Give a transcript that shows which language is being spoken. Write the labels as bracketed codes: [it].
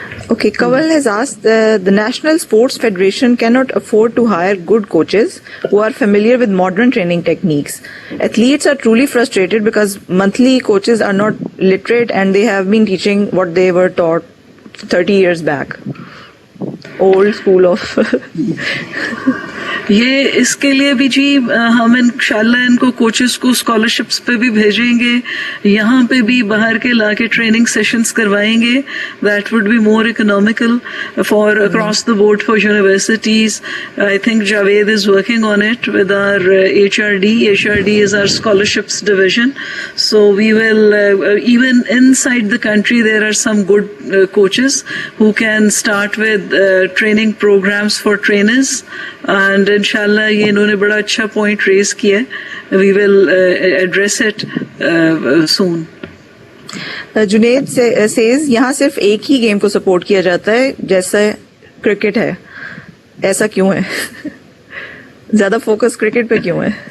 [en] Okay, Kawal has asked, the National Sports Federation cannot afford to hire good coaches who are familiar with modern training techniques. Athletes are truly frustrated because monthly coaches are not literate and they have been teaching what they were taught 30 years back. Old school of... [ur] یہ اس کے لیے بھی جی ہم انشاءاللہ ان کو coaches کو scholarships پہ بھی بھیجیں گے, یہاں پہ بھی باہر کے لا کے ٹریننگ سیشنز کروائیں گے. [en] That would be more economical for across the board for universities. I think Javed is working on it with our HRD. HRD is our scholarships division. So we will, even inside the country, there are some good coaches who can start with training programs for trainers. [ur] And inshallah یہ انہوں نے بڑا اچھا point raise کیا ہے. [en] We will address it soon. [ur] Junaid says یہاں صرف ایک ہی گیم کو سپورٹ کیا جاتا ہے جیسا کرکٹ ہے, ایسا کیوں ہے؟ زیادہ فوکس کرکٹ پہ کیوں ہے؟